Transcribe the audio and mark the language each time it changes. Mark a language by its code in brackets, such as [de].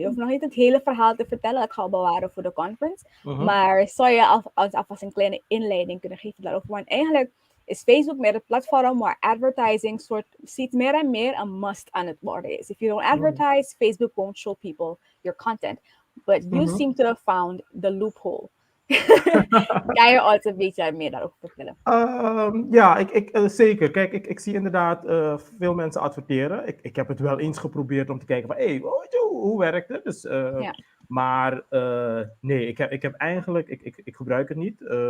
[nl] Je hoeft nog niet het hele verhaal te vertellen, dat ga ik bewaren voor de conference. Maar zou je alvast een kleine inleiding kunnen geven daarover? Want eigenlijk is Facebook meer het platform waar advertising ziet meer en meer een must aan het worden is. [en] If you don't advertise, Facebook won't show people your content. But you seem to have found the loophole. [nl] Kan je ons een beetje meer daarover vertellen? Ja, zeker. Kijk, ik zie inderdaad veel mensen adverteren. Ik heb het wel eens geprobeerd om te kijken van, hoe werkt het? Dus, maar nee, ik heb eigenlijk, ik gebruik het niet.